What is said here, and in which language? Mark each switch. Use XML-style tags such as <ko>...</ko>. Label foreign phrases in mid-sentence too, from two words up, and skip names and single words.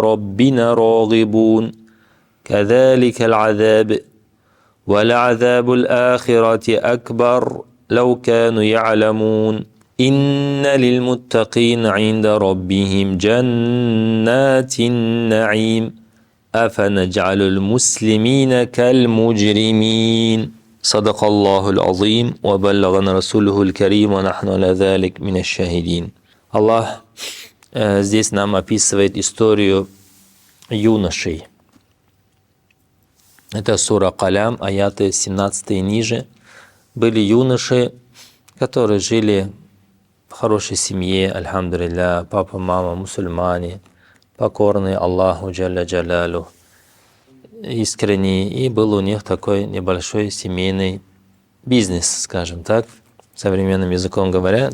<ar>ربنا راغبون كذلك العذاب ولعذاب الآخرة أكبر لو كانوا يعلمون إن للمتقين عند ربهم جنات النعيم أفنجعل المسلمين كالمجرمين صدق الله العظيم وبلغنا رسوله الكريم ونحن على ذلك من الشاهدين.</ar> <ru>Аллах здесь нам описывает историю юношей. Это сура Калям, аяты 17 и ниже. Были юноши, которые жили в хорошей семье, альхамдулилля, папа, мама, мусульмане, покорные Аллаху</ru> <ar>جل جلاله,</ar> <ru>искренние, и был у них такой небольшой семейный бизнес, скажем так, современным языком говоря.</ru>